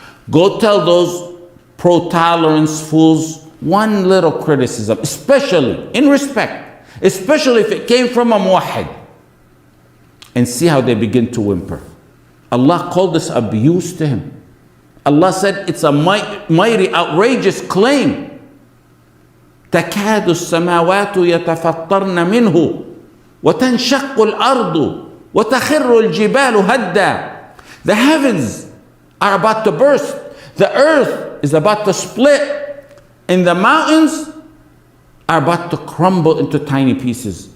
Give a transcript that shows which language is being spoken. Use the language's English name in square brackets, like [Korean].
[English] Go tell those pro-tolerance fools one little criticism, especially in respect, especially if it came from a muwahhid, and see how they begin to whimper. Allah called this abuse to him. Allah said it's a mighty, outrageous claim. [Arabic] تكاد السماوات يتفطرن منه وتنشق الأرض وتخر الجبال هدا. [English] The heavens are about to burst. The earth is about to split. And the mountains are about to crumble into tiny pieces.